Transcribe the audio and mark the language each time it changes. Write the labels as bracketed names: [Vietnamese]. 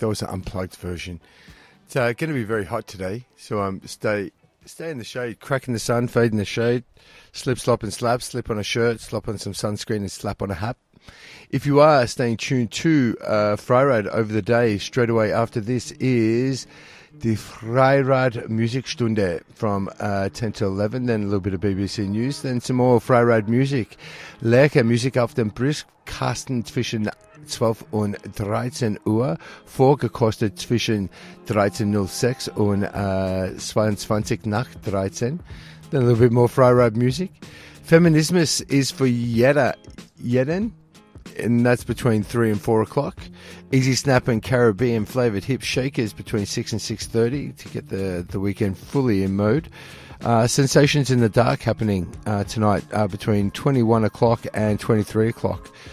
[English] That was an unplugged version. It's going to be very hot today, so stay in the shade, crack in the sun, fade in the shade, slip, slop and slap, slip on a shirt, slop on some sunscreen and slap on a hat. If you are staying tuned to Freirad over the day, straight away after this is the Freirad Musikstunde from 10 to 11, then a little bit of BBC News, then some more Freirad music. [German] Lecker Musik auf dem Brisk, Carsten zwischen 12 und 13 Uhr, vorgekostet zwischen 13.06 und 22 nach 13. [English] Then a little bit more Freirad music. Feminismus is for Jeden. And that's between 3 and 4 o'clock. Easy Snap and Caribbean Flavoured Hip Shakers between 6 and 6.30 to get the weekend fully in mode. Sensations in the Dark happening tonight between 21 o'clock and 23 o'clock.